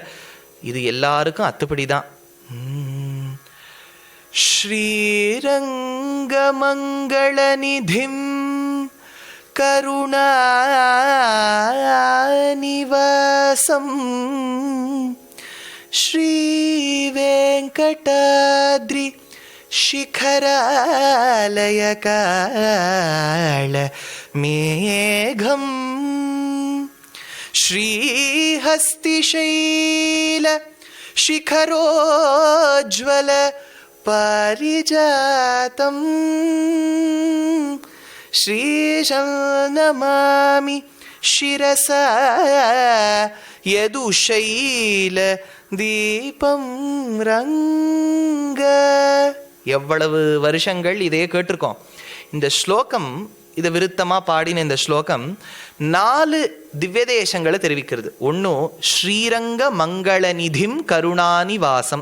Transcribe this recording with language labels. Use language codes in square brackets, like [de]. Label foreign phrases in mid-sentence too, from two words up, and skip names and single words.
[ta] இது எல்லாருக்கும் அத்துப்படிதான். [sa] श्रीरङ्ग मङ्गल निधिं करुणा निवासं श्री वेङ्कटाद्रि शिखरालय काल मेघम श्रीहस्तिशैल शिखरोज्ज्वल पारिजातं श्रीशं नमामि शिरसा यदुशैल दीपम् रङ्ग. [ta] எவ்வளவு வருஷங்கள் இதே கேட்டிருக்கோம். இந்த ஸ்லோகம், இதை விருத்தமாக பாடின இந்த ஸ்லோகம் 4 திவ்யதேசங்களை தெரிவிக்கிறது. [sa] ஒன்று श्रीरङ्ग मङ्गलनिधिं करुणानिवासम्.